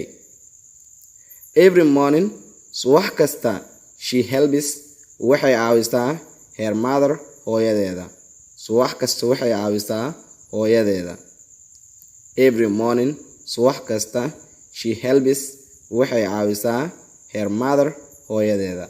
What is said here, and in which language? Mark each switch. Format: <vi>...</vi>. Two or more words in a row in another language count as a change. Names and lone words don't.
<en>Every morning</en> <so>subax kasta</so> <en>she helps</en> <so>waxay caawisaa</so> <en>her mother hooyadeeda.</en> <so>Subax kasta waxay caawisaa hooyadeeda.</so> <en>Every morning</en> <so>subax kasta</so> <en>she helps</en> <so>waxay caawisaa</so> <en>her mother hooyadeeda.</en>